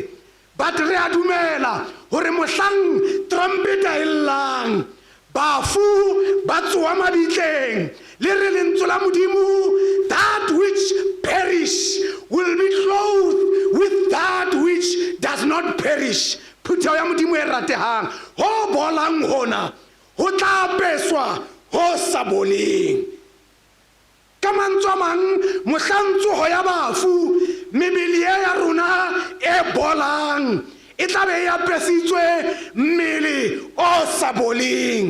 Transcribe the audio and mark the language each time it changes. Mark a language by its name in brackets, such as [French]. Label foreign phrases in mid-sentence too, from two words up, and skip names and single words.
[Southern Sotho] But re a dumela hore mohlang trumpeta e llang bafu ba tsoha mabitleng le re lentswe la Modimo, [English] that which perish will be clothed with that which does not perish. [Southern Sotho] Phuthego ya Modimo e ratehang, ho bolang hona ho tla apeswa ho sa boleng. Ka mantswe a mang, mohlang tsoho ya bafu mebili ya rona e bolang e tla be e apesitswe mmele o sa boleng.